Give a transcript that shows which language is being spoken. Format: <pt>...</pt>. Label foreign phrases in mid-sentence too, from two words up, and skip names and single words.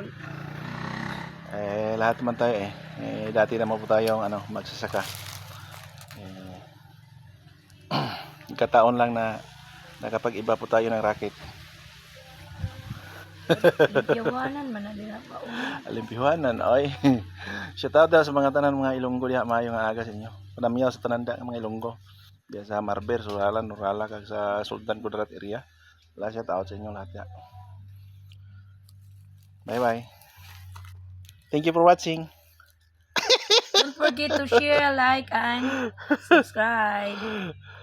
<tl>Lahat naman tayo dati naman po tayong magsasaka. Kataon lang na nakapag-iba po tayo ng racket.</tl> <hil>Limpiwanan man na din pa. Limpiwanan, oy.</hil> <en>Shout out</en> <hil>sa mga tanan mga Ilonggo diha maayo nga aga sa inyo. Panamiyaw sa tananda ng mga Ilonggo. Diya sa Marber, Suralan, Nurala kag sa Sultan Kudarat area. Wala</hil> <en>shout out</en> <hil>sa inyo lahat ya.</hil> <en>Bye bye. Thank you for watching. Don't forget to share, like, and subscribe.</en>